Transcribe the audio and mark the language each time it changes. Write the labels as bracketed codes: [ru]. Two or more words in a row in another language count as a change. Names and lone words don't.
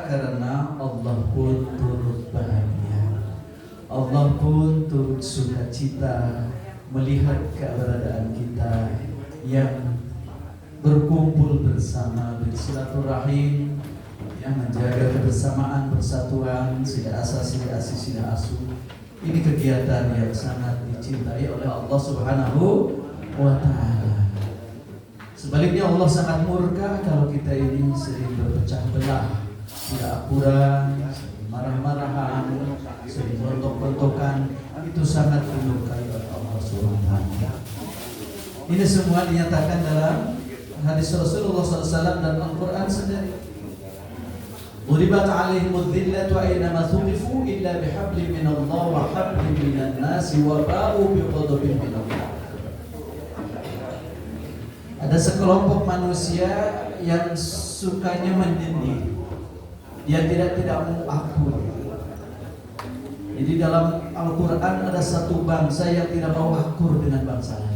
[id] Karena Allah pun turut bahagia. Allah pun turut sukacita melihat keberadaan kita yang berkumpul bersama bersilaturahim, yang menjaga kebersamaan, persatuan, sila asa, sila asi, sila asu. Ini kegiatan yang sangat dicintai oleh Allah [ar] سبحانه وتعالى. [id] Sebaliknya Allah sangat murka kalau kita ini sering berpecah belah, tidak akuran, sering marah-marahan, sering bentok-bentokan. Itu sangat dilukai oleh Allah [ar] سبحانه وتعالى. [id] Ini semua dinyatakan dalam hadis Rasulullah SAW dan Al-Quran sendiri. [ar] ضربت عليهم الذلة أينما ثقفوا إلا بحبل من الله وحبل من الناس وباءوا بغضب من الله. [id] Ada sekelompok manusia yang sukanya menyendiri. Dia tidak mau akur. Jadi dalam Al-Quran ada satu bangsa yang tidak mau akur dengan bangsa lain.